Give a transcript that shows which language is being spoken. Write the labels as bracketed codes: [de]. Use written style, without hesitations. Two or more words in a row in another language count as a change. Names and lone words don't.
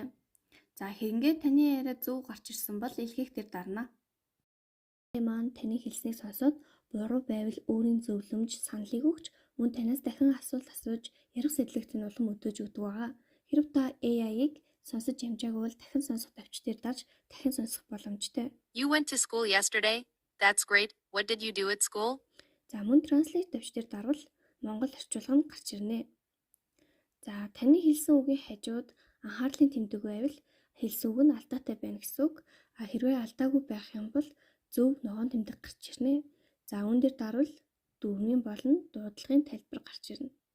[mn] За хэрнээ таны яриа зөв гарч ирсэн бол илгээх дээр дарна. AI маань таны хэлснийг сонсоод буруу байвал өөрийн зөвлөмж, саналыг өгч мөн танаас дахин асуулт асууж ярих сэтлэгт нь улам өдөөж өгдөг байгаа. Хэрэв та AI-ыг сонсож амжаагүй бол дахин сонсох товч дээр дарж дахин сонсох боломжтой. [en] You went to school yesterday? That's great. What did you do at school? [mn] За мөн translate товч дээр дарвал монгол орчуулга нь гарч ирнэ. За таны хэлсэн үгийн хажууд анхаарлын тэмдэг байвал хэлсэн үг нь алдаатай байна гэсэн үг. Хэрвээ алдаагүй байх юм бол зөв ногоон тэмдэг гарч ирнэ. За үүн дээр дарвал дүрмийн болон дуудлагын тайлбар гарч ирнэ.